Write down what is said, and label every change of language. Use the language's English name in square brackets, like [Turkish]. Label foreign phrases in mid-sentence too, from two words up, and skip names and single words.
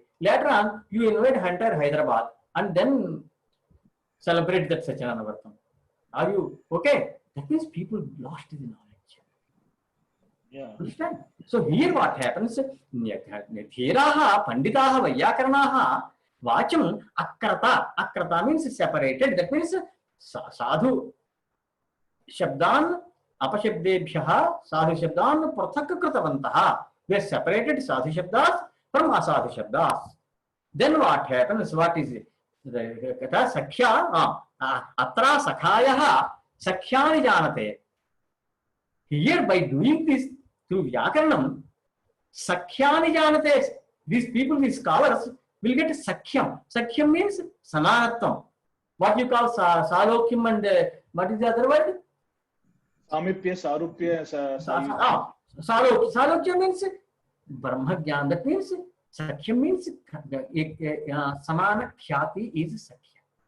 [English] Later on, you invite entire Hyderabad and then celebrate that Satyanarayana Vratam. Are you okay? That means people lost the knowledge. Yeah. Understand? So here what happens? [Sanskrit] Theraha, Panditaha, Vyākaraṇaha, Vacham, Akrata. Akrata [English] means separated. That means [Sanskrit] sadhu shabdan apashabdebhyaha sadhu shabdan prathak kritavantaha. [English] We are separated [Sanskrit] sadhu shabdas [English] from [Sanskrit] asadhu shabdas. [English] Then what happens? What is it? [Sanskrit] Sakhya, atra sakhayaha sakhyani janate. [English] Here by doing this through Vyākaranam, [Sanskrit] sakhyani janate. [English] These people, these scholars, will get sakhyam. Sakhyam means sanatvam. What you call salokyam and what is the other word? [Sanskrit] Samipya, Sarupya, [English] Salokya means [Sanskrit] Brahma Jnana. [English] That means Sakhyam means [Sanskrit] Samana Khyati [English] is Sakhyam.